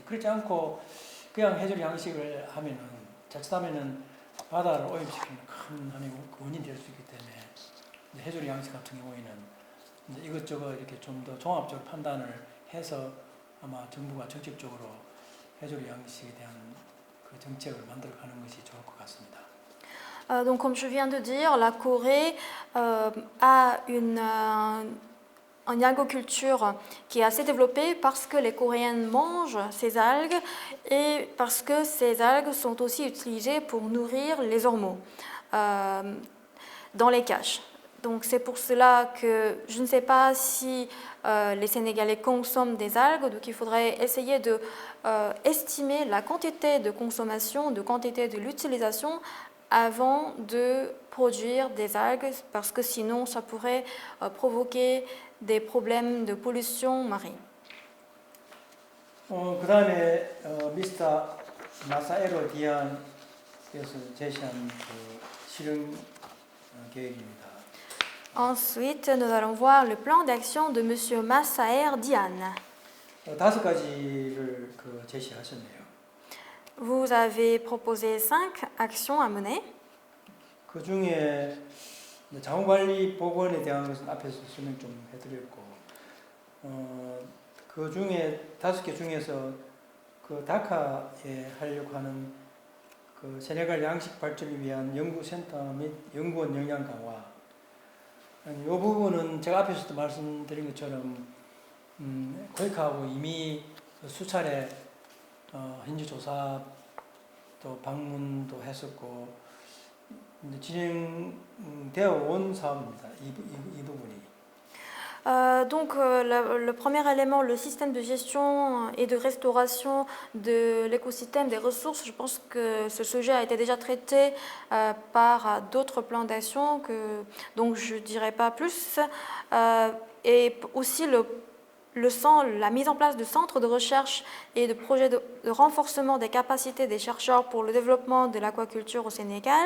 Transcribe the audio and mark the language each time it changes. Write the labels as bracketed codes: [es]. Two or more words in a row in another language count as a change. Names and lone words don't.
[ko] 그렇지 않고 그냥 해조류 양식을 하면은 자칫하면은 바다를 오염시키는 큰 하나의 원인이 될 수 있기 때문에 해조류 양식 같은 경우에는 이제 이것저것 이렇게 좀 더 종합적으로 판단을 해서 아마 정부가 적극적으로 해조류 양식에 대한 그 정책을 만들어가는 것이 좋을 것 같습니다. [fr] Donc comme je viens de dire, la Corée a une algoculture qui est assez développée parce que les Coréens mangent ces algues et parce que ces algues sont aussi utilisées pour nourrir les ormeaux dans les caches. Donc c'est pour cela que je ne sais pas si les Sénégalais consomment des algues, donc il faudrait essayer de estimer la quantité de consommation, de quantité de l'utilisation avant de produire des algues, parce que sinon ça pourrait provoquer des problèmes de pollution marine. [ko] 그 다음에 미스터 마사에로 디안께서 제시한 그 실행 계획입니다. [fr] Ensuite, nous allons voir le plan d'action de M. Massaer Diane. [ko] 5가지를 제시하셨네요. [fr] Vous avez proposé 5 actions à mener. [ko] 그 중에 자원관리 보건에 대한 것은 앞에서 설명 좀 해드렸고, 그 중에 5개 중에서 그 다카에 하려고 하는 그 세네갈 양식 발전을 위한 연구센터 및 연구원 역량 강화. 이 부분은 제가 앞에서도 말씀드린 것처럼 고이카하고 이미 수차례 현지 조사 또 방문도 했었고 진행되어 온 사업입니다. 이 부분이. [fr] Donc le premier élément, le système de gestion et de restauration de l'écosystème des ressources, je pense que ce sujet a été déjà traité par d'autres plans d'action, donc je ne dirai pas plus. Et aussi la mise en place de centres de recherche et de projets de renforcement des capacités des chercheurs pour le développement de l'aquaculture au Sénégal.